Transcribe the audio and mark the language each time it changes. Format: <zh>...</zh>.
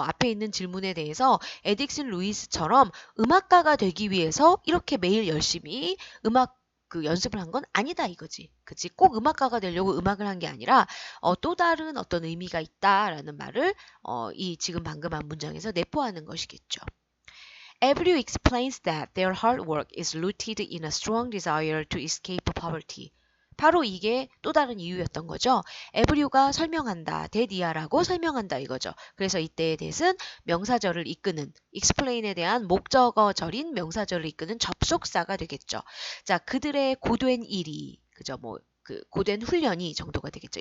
<ko>앞에 있는 질문에 대해서 에딕슨 루이스처럼 음악가가 되기 위해서 이렇게 매일 열심히 음악 그 연습을 한 건 아니다 이거지. 그치? 꼭 음악가가 되려고 음악을 한 게 아니라 또 다른 어떤 의미가 있다라는 말을 이 지금 방금 한 문장에서 내포하는 것이겠죠.</ko> <en>Abreu explains that their hard work is rooted in a strong desire to escape poverty.</en> <ko>바로 이게 또 다른 이유였던 거죠. 에브류가 설명한다, 데디아라고 설명한다 이거죠. 그래서 이때의 that은 명사절을 이끄는, explain에 대한 목적어절인 명사절을 이끄는 접속사가 되겠죠. 자, 그들의 고된 일이, 그죠, 그 고된 훈련이 정도가 되겠죠.</ko>